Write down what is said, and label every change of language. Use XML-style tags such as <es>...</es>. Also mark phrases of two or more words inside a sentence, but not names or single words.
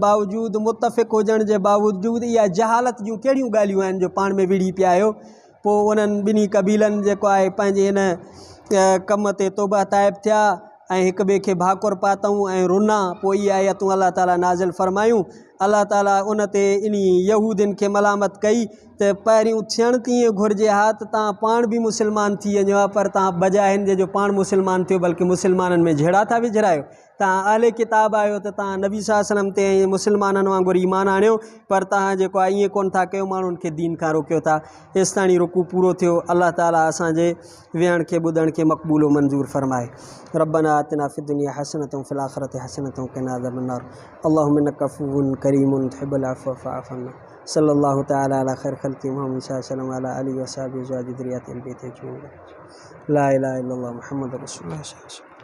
<sd>बावजूदि मुतफ़िक़ हुजण जे बावजूदि इहा जहालत जूं कहिड़ियूं ॻाल्हियूं आहिनि जो पाण में विड़ी पिया आहियो पोइ उन्हनि ॿिन्ही क़बीलनि जेको आहे पंहिंजे हिन कम ते तौबा ताइब थिया ऐं हिक ॿिए खे भाकुर पातऊं ऐं रुना पोइ इहे आयतूं अल्लाह ताला नाज़िल फ़रमायूं अल्लाह ताला उन ते इन यहूदियुनि खे मलामत कई त पहिरियों थियणु तीअं घुरिजे हा त तव्हां पाण बि मुस्लमान थी वञो हा, पर तव्हां बजाए हिन जो पाण मुस्लमान थियो बल्कि मुस्लमाननि में झेड़ा था विझरायो। तव्हां अहले किताब आहियो त तव्हां नबी</sd> <ar>صلى الله عليه وسلم</ar> <sd>ते मुस्लमाननि वांगुरु ईमान आणियो, पर तव्हां जेको आहे ईअं कोन था कयो, माण्हुनि खे दीन खां रोकियो था। हेसि ताईं रुकू पूरो थियो। अल्लाह ताला असांजे विहण खे ॿुधण खे मक़बूल व मंज़ूर फरमाए।</sd> <ar>ربنا آتنا في الدنيا حسنة وفي الآخرة حسنة وقنا عذاب النار. اللهم إنك عفو كريم تحب العفو فاعف عنا. صلى الله تعالى على خير خلق محمد صلى الله عليه وسلم وعلى آله وأصحابه وذريته أهل بيت أجمعين. لا إله إلا الله محمد رسول الله.</ar>